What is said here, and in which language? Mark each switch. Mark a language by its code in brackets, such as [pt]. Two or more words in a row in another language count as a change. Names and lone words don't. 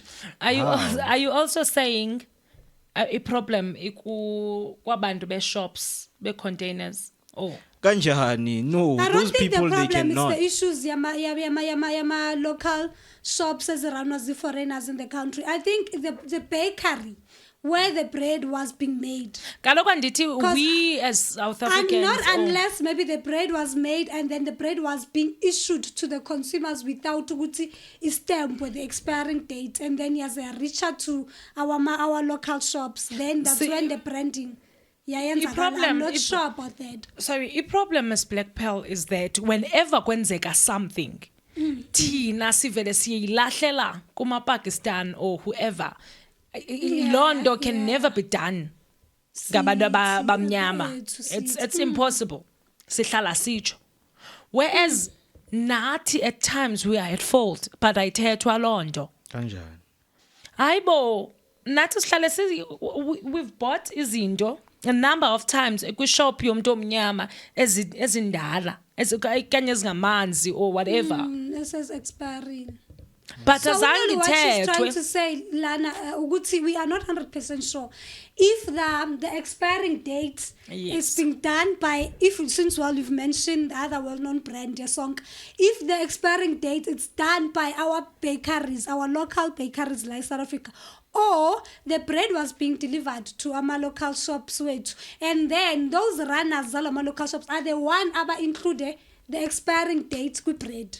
[en] are you also saying a problem [xh] kwabantu be [en] shops be containers? Oh, [xh] Kanjani, no, [en] I don't those think the people they problem is cannot. the issues yama local shops as around as the foreigners in the country. I think the bakery where the bread was being made. [xh] kaloku andithi [en] we as South And Africans. not oh, unless maybe the bread was made and then the bread was being issued to the consumers without ukuthi stamp with the expiring date, and then yes, they reach out to our local shops. Then that's See, when the branding. Yeah, problem- I'm not i- sure about that. sorry, the problem is Black Pearl is that whenever kwenzeka something, [xh] thina sivele siyilahlela kuma Pakistan [en] or whoever. Londo can never be done. [xh] Ngabantu abamnyama. [en] It's impossible. [xh] Sihlala sitsho. [en] Whereas nathi at times we are at fault, but [xh] ayithethwa londo. Kanjani. Hayibo, nathi [en] we've bought [xh] izinto [en] a number of times [xh] kwishop yomntu omnyama ezindala kanye ezingamanzi [en] or whatever. This is expiring. But So really what she's trying [xh] azange [en] to say, Lana, ukuthi we are not 100% sure if the expiring date Yes. is being done by, since you've mentioned the other well-known brand, your song, if the expiring date is done by our bakeries, our local bakeries like South Africa, or the bread was being delivered to our local shops, and then those runners, our local shops, are the one aba included the expiring date with bread.